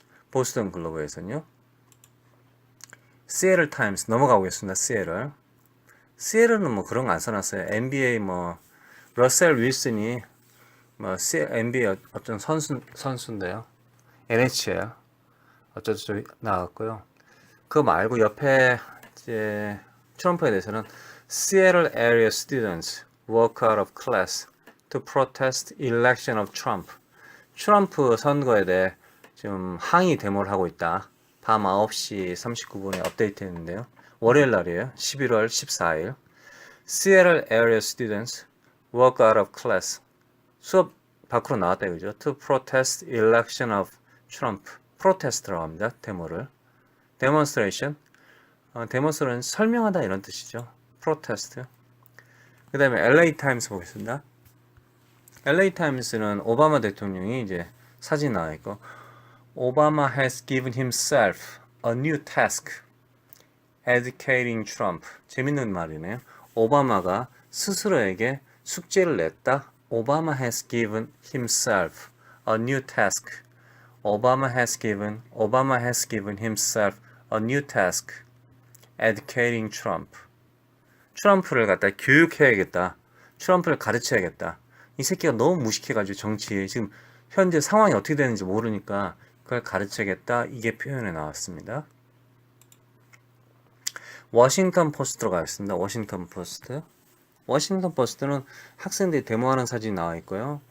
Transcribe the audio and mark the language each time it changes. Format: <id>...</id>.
<ko>보스턴 글로브에서는요. 시애틀 타임스 넘어가보겠습니다. 시애틀은 뭐 그런 거 안 써놨어요. NBA 뭐 러셀 윌슨이 뭐 NBA 어떤 선수인데요. NHL 어쩌고 나왔고요. 그거 말고 옆에 이제 트럼프에 대해서는</ko> <en>Seattle area students walk out of class to protest election of Trump.</en> <ko>트럼프 선거에 대해 지금 항의 데모를 하고 있다. 밤 9시 39분에 업데이트 했는데요. 월요일 날이에요. 11월 14일.</ko> <en>Seattle area students walk out of class.</en> <ko>수업 밖으로 나왔다 그죠?</ko> <en>To protest election of Trump.</en> <ko>프로테스트라고 합니다. 데모를. demonstration. 데몬스트레이션 설명하다 이런 뜻이죠. 프로테스트. 그 다음에 LA 타임스 보겠습니다. LA 타임스는 오바마 대통령이 이제 사진 나와 있고</ko> <en>Obama has given himself a new task educating Trump.</en> <ko>재밌는 말이네요. 오바마가 스스로에게 숙제를 냈다.</ko> <en>Obama has given himself a new task. Obama has given himself a new task educating Trump.</en> <ko>트럼프를 갖다 교육해야겠다. 트럼프를 가르쳐야겠다. 이 새끼가 너무 무식해가지고 정치에 지금 현재 상황이 어떻게 되는지 모르니까 그걸 가르쳐야겠다. 이게 표현에 나왔습니다. 워싱턴 포스트로 가겠습니다. 워싱턴 포스트. 워싱턴 포스트는 학생들이 데모하는 사진이 나와 있고요.</ko>